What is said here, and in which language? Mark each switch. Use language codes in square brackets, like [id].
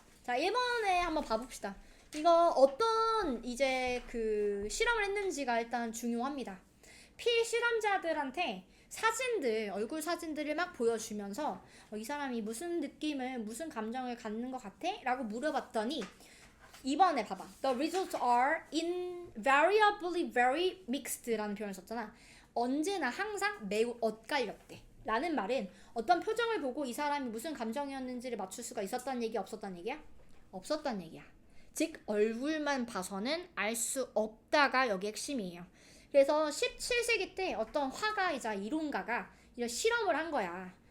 [ko] 자, 1번에 한번 봐봅시다. 이거 어떤 이제 그 실험을 했는지가 일단 중요합니다. 필실험자들한테 사진들, 얼굴 사진들을 막 보여주면서 이 사람이 무슨 느낌을, 무슨 감정을 갖는 것 같아? 라고 물어봤더니 2번에 봐봐. [en] The results are invariably very mixed [ko] 라는 표현을 썼잖아. 언제나 항상 매우 엇갈렸대. 라는 말은 어떤 표정을 보고 이 사람이 무슨 감정이었는지를 맞출 수가 있었다는 얘기야, 없었다는 얘기야? 없었다는 얘기야. 즉 얼굴만 봐서는 알 수 없다가 여기 핵심이에요. 그래서 17세기 때 어떤 화가이자 이론가가 이런 실험을 한 거야.